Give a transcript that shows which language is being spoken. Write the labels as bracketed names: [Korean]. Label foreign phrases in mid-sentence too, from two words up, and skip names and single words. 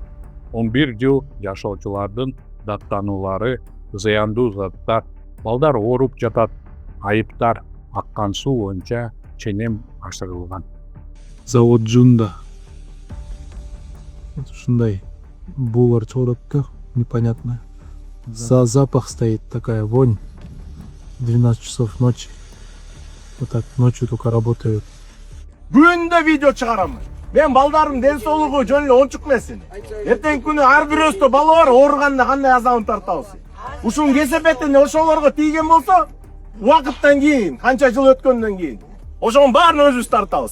[Kyrgyz] 11 жыл жашоочулардын даттануулары, зыяндуу заттар, балдар ооруп жатат, айыптар, аккан суу боюнча ченем ашырылган. Завод Джунда. Вот ушундай буулар чыгарат да, [Russian] непонятно. Запах стоит, такая вонь. 12 часов ночи. Вот так ночью только работают. [Kyrgyz] Бүгүндө видео чыгарамын. Мен балдарым ден соолугу жөн эле ончук эмесин. Эртең күнү ар бирөөсү бала бар, ооруганда кандай азабын тартабыз. Ушунун кесепетин ошолорго тийген болсо, убакыттан кийин, канча жыл өткөндөн кийин ошонун баарын өзүбүз тартабыз.